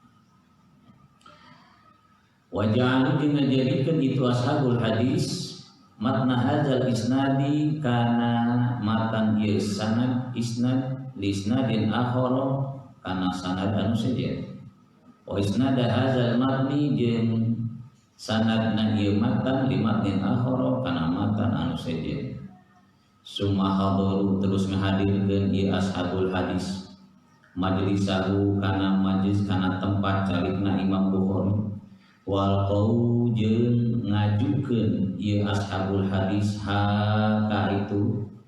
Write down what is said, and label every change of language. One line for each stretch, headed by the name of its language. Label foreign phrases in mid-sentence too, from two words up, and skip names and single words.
Sundanese: waja'alu jeung ngajadikeun itu
Arabic: أصحاب الحديث متن هذا الإسناد
Sundanese: kana matan ieu sanad
Arabic: إسناد ل إسناد آخر
Sundanese: kana sanad anu sejen
Arabic: وإسناد هذا المتن
Sundanese: jeung sanadna ieu matan
Arabic: لمتن آخر
Sundanese: kana matan anu sejen
Arabic: ثم أحضروا
Sundanese: terus ngahadirkeun ieu
Arabic: أصحاب الحديث مجلسه
Sundanese: kana majlis kana tempat calikna Imam Bukhari
Arabic: وألقوا
Sundanese: jeung ngajukeun ieu
Arabic: أصحاب الحديث
Sundanese: ka itu